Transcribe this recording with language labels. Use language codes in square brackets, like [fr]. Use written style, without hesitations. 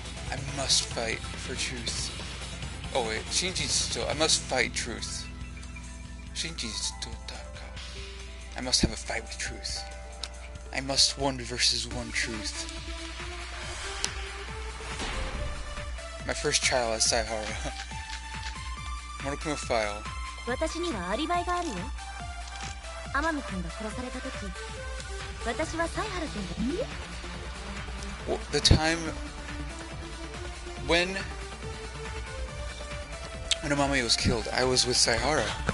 [en] I must fight for truth. Oh wait, Shinji's still. I must fight truth. Shinji's still Taka. I must have a fight with truth. I must 1 versus 1 truth. My first trial as Saihara. Monokuma file. [ja] 私にはアリバイがあるよ。天海君が殺された時、私はサイハル君で。 [en] Well, the time when Amami was killed, I was with Saihara.